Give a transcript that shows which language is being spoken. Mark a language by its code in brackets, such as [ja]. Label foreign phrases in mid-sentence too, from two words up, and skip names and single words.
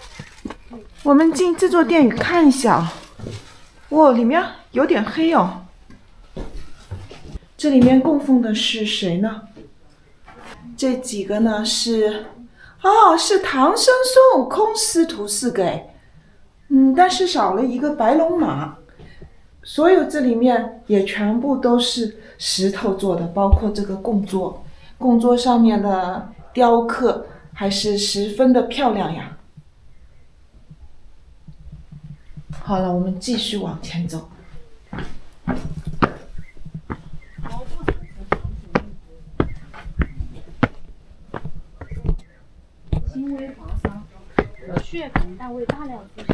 [zh] 我們進這座殿宇看一下，哇，裡面有點黑哦。這裡面供奉的是誰呢？這幾個呢是唐僧、孫悟空師徒4個哎，但是少了一個白龍馬。所有這裡面也全部都是石頭做的，包括這個供桌，供桌上面的雕刻還是十分的漂亮呀。好了，我們繼續往前走。轻微划伤，血盆大胃大量出血。